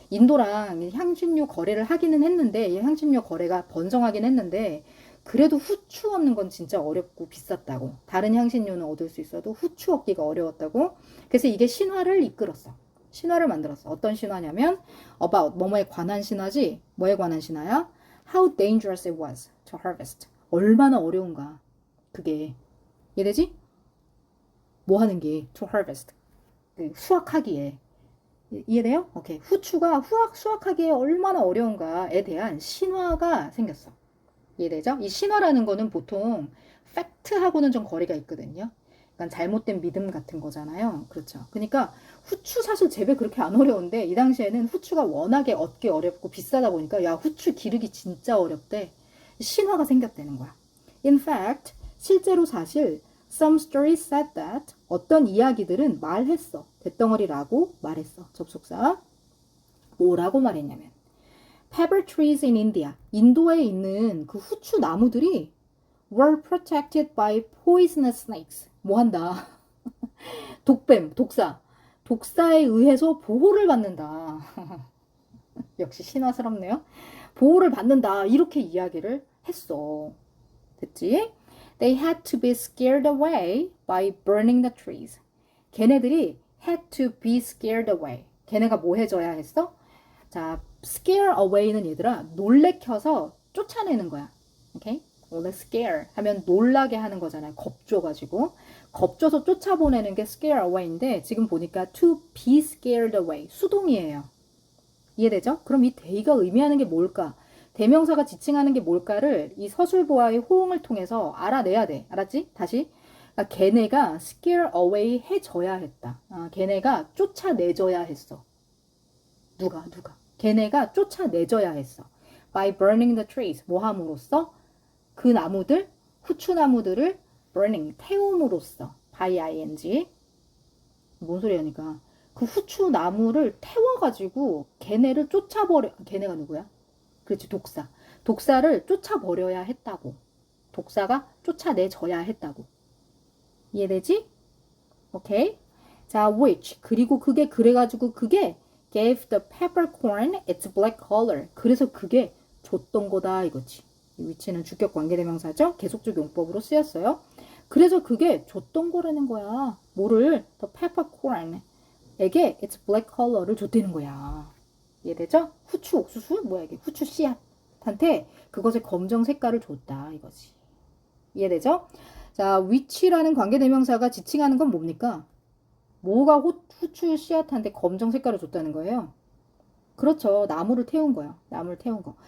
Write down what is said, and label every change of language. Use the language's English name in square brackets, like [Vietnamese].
[Korean] 인도랑 향신료 거래를 하기는 했는데 이 향신료 거래가 번성하긴 했는데 그래도 후추 얻는 건 진짜 어렵고 비쌌다고. 다른 향신료는 얻을 수 있어도 후추 얻기가 어려웠다고. 그래서 이게 신화를 이끌었어. 신화를 만들었어. 어떤 신화냐면 about 뭐뭐에 관한 신화지. 뭐에 관한 신화야? [English] How dangerous it was to harvest. [Korean] 얼마나 어려운가. 그게 이해되지? 뭐 하는 게 [English] to harvest. [Korean] 수확하기에. 이해돼요? 오케이. 후추가 수확하기에 얼마나 어려운가에 대한 신화가 생겼어. 이해되죠? 이 신화라는 거는 보통 팩트하고는 좀 거리가 있거든요. 약간 잘못된 믿음 같은 거잖아요. 그렇죠. 그러니까 후추 사실 재배 그렇게 안 어려운데 이 당시에는 후추가 워낙에 얻기 어렵고 비싸다 보니까 야 후추 기르기 진짜 어렵대. 신화가 생겼다는 거야. [English] In fact, [Korean] 실제로 사실 [English] some stories said that [Korean] 어떤 이야기들은 말했어. 대덩어리라고 말했어. 접속사. 뭐라고 말했냐면 [English] pepper trees in India. [Korean] 인도에 있는 그 후추 나무들이 [English] were protected by poisonous snakes. [Korean] 뭐 한다. 독뱀, 독사. 독사에 의해서 보호를 받는다. 역시 신화스럽네요. 보호를 받는다. 이렇게 이야기를 했어. 됐지? [English] They had to be scared away by burning the trees. [Korean] 걔네들이 [English] had to be scared away. [Korean] 걔네가 뭐 해줘야 했어? 자, scare away는 얘들아 놀래켜서 쫓아내는 거야. 오케이? 원래 scare 하면 놀라게 하는 거잖아요. 겁줘가지고 겁줘서 쫓아보내는 게 scare away인데 지금 보니까 [English] to be scared away [Korean] 수동이에요. 이해되죠? 그럼 이 they가 의미하는 게 뭘까? 대명사가 지칭하는 게 뭘까를 이 서술보와의 호응을 통해서 알아내야 돼. 알았지? 다시. 그러니까 걔네가 scare away 해줘야 했다. 걔네가 쫓아내줘야 했어. 누가? 걔네가 쫓아내줘야 했어. [English] By burning the trees. [Korean] 뭐 함으로써? 그 나무들, 후추나무들을 burning, 태움으로써. by ing. 뭔 소리 하니까. 그 후추나무를 태워가지고 걔네를 쫓아버려. 걔네가 누구야? 그렇지, 독사. 독사를 쫓아버려야 했다고. 독사가 쫓아내줘야 했다고. 이해되지? 오케이. 자, which. 그리고 그게 그래가지고 그게 [English] gave the peppercorn its black color. [Korean] 그래서 그게 줬던 거다 이거지. 이 which는 주격 관계대명사죠. 계속적 용법으로 쓰였어요. 그래서 그게 줬던 거라는 거야. 뭐를? [English] the peppercorn [Korean] 에게 [English] its black color [Korean] 를 줬다는 거야. 이해되죠? 후추 옥수수? 뭐야 이게? 후추 씨앗한테 그것의 검정 색깔을 줬다 이거지. 이해되죠? 자, which라는 관계대명사가 지칭하는 건 뭡니까? 뭐가 후추 씨앗한테 검정 색깔을 줬다는 거예요? 그렇죠. 나무를 태운 거예요. 나무를 태운 거.